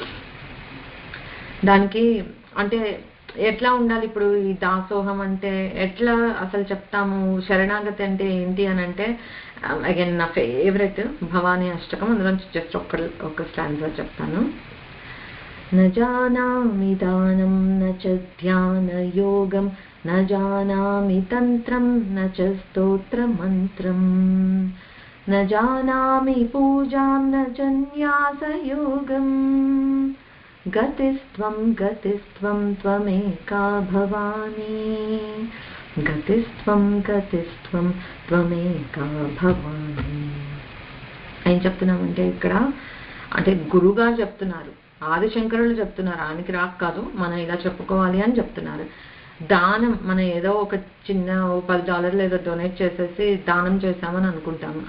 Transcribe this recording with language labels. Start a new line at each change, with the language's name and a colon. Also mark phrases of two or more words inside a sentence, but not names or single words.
Telugu: దానికి అంటే ఎట్లా ఉండాలి ఇప్పుడు ఈ దాసోహం అంటే ఎట్లా అసలు చెప్తాము, శరణాగతి అంటే ఏంటి అని అంటే అగైన్ నా ఫేవరెట్ భవానీ అష్టకం, అందులో జస్ట్ ఒక్క స్టాండ్స్ చెప్తాను.
Sanskrit: न जानामि दानं न च ध्यानयोगं न जानामि तन्त्रं न च स्तोत्रमन्त्रम् न जानामि पूजां न च न्यासयोगम् गतिस्त्वं गतिस्त्वं त्वमेका भवानी గతిస్త్వం గతిస్త్వం త్వమేకా భవాని.
Telugu: ఏం చెప్తున్నామంటే ఇక్కడ అంటే గురుగా చెప్తున్నారు, ఆదిశంకరులు చెప్తున్నారు, ఆయనకి రాక కాదు, మనం ఇలా చెప్పుకోవాలి అని చెప్తున్నారు. దానం మనం ఏదో ఒక చిన్న $10 ఏదో డొనేట్ చేసేసి దానం చేసామని అనుకుంటాము.